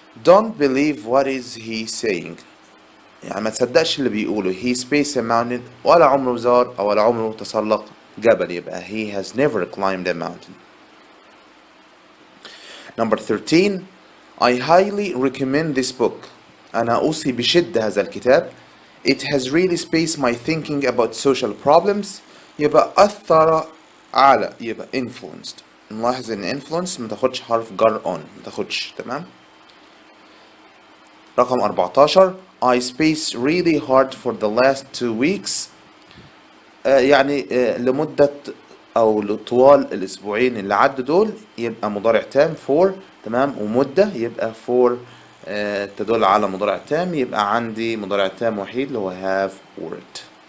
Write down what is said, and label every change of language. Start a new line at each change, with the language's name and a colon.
English: don't believe what is he saying.
Arabic: يعني ما تصدقش اللي بيقوله.
English: he space a mountain
Arabic: ولا عمره زار أو ولا عمره تسلق جبل.
English: يبقى he has never climbed a mountain. Number 13. I highly recommend this book.
Arabic: أنا أوصي بشدة هذا الكتاب.
English: It has really spaced my thinking about social problems.
Arabic: يبقى أثر على يبقى influenced. نلاحظ إن influence ما تاخدش حرف جر on، ما تاخدش. تمام. رقم 14.
English: I spaced really hard for the last 2 weeks.
Arabic: يعني لمدة أو لطوال الأسبوعين اللي عدوا دول يبقى مضارع تام for. تمام. ومدة يبقى for تدل على مضارع تام. يبقى عندي مضارع تام وحيد اللي هو
English: have worked.